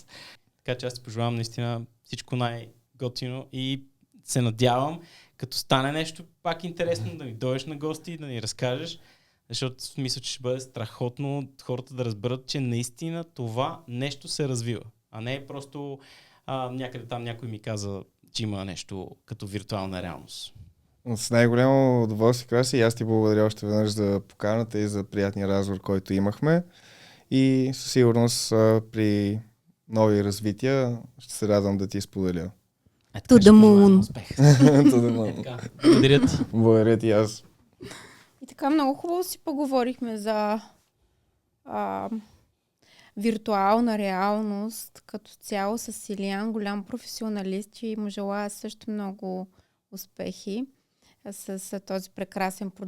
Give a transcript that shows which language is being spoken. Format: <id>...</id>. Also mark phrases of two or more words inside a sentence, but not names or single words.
<bg>Така че аз ти пожелавам наистина всичко най-готино и се надявам, като стане нещо пак интересно, да ни дойдеш на гости и да ни разкажеш, защото мисля, че ще бъде страхотно хората да разберат, че наистина това нещо се развива, а не просто някъде там някой ми каза, че има нещо като виртуална реалност. С най-голямо удоволствие, Краси, и аз ти благодаря още веднъж за поканата и за приятния разговор, който имахме. И със сигурност при нови развития ще се радвам да ти споделя.</bg> <en>To the moon.</en> <bg>Успех.</bg> <en>To the moon.</en> <bg>Благодаря ти. Благодаря ти аз. И така много хубаво си поговорихме за виртуална реалност като цяло с Илиян, голям професионалист, и му желая също много успехи с този прекрасен продукт.</bg>